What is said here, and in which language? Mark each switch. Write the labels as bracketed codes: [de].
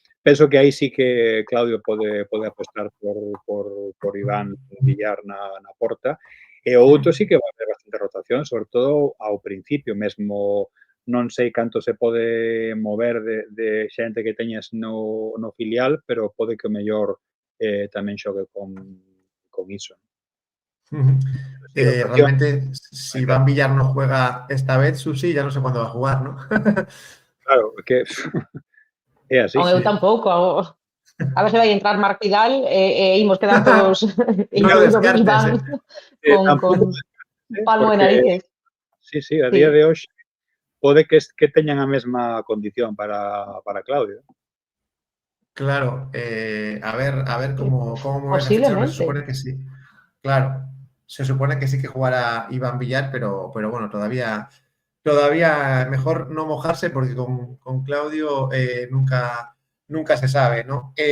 [gl] Penso que aí sí que Claudio pode apostar por Iván Villar na porta. E o outro sí que vai haber bastante rotación, sobre todo ao principio, mesmo non sei canto se pode mover de xente que teñas no filial, pero pode que o mellor tamén xogue con iso. [es] Realmente, si Iván Villar no juega esta vez, Susi, ya no sé cuándo va a jugar, ¿no? [gl] Claro, que é así. Eu tampouco. A ver se vai entrar Marc Vidal e imos quedar todos incluído Iván con palmo de narices. Sí, a día de hoxe pode que teñan a mesma condición para Claudio. [es] Claro, a ver cómo mueve esa ficha. Se supone que sí. Claro, se supone que sí que jugará Iván Villar, pero bueno, todavía mejor no mojarse porque con Claudio nunca se sabe, ¿no?